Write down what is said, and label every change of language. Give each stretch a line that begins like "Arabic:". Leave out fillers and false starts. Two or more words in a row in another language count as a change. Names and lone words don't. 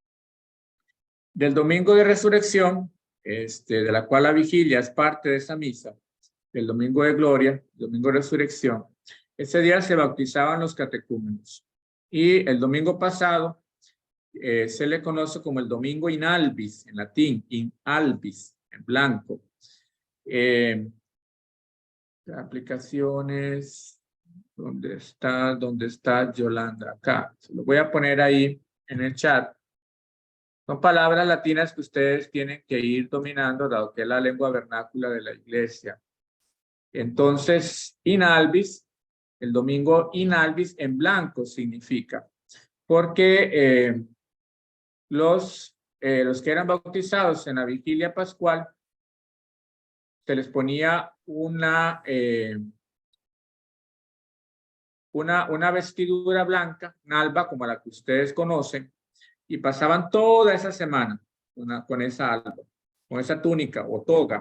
Spanish: Del domingo de resurrección, de la cual la vigilia es parte de esa misa, el domingo de gloria, domingo de resurrección, ese día se bautizaban los catecúmenos. Y el domingo pasado se le conoce como el domingo
Latin: in albis,
Spanish: en latín,
Latin: in albis,
Spanish: en blanco. Aplicaciones, ¿dónde está Yolanda? Acá, se lo voy a poner ahí en el chat. Son palabras latinas que ustedes tienen que ir dominando, dado que es la lengua vernácula de la iglesia. Entonces,
Latin: in albis,
Spanish: el domingo
Latin: in albis
Spanish: en blanco significa, porque los que eran bautizados en la vigilia pascual, se les ponía una vestidura blanca, un alba como la que ustedes conocen, y pasaban toda esa semana con esa alba, con esa túnica o toga.